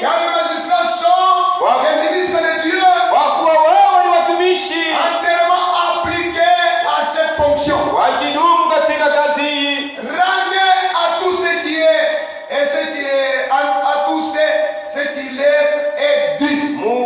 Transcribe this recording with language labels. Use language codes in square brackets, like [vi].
[fr] car les magistrats sont les ministres de Dieu, [sw] wakuwa wao ni watumishi [fr] entièrement appliqués à cette fonction. [sw] wakidumu katika kazi hii. [fr] Rendez à tout ce qui est et ce qui est à tout ce qui leur est dit.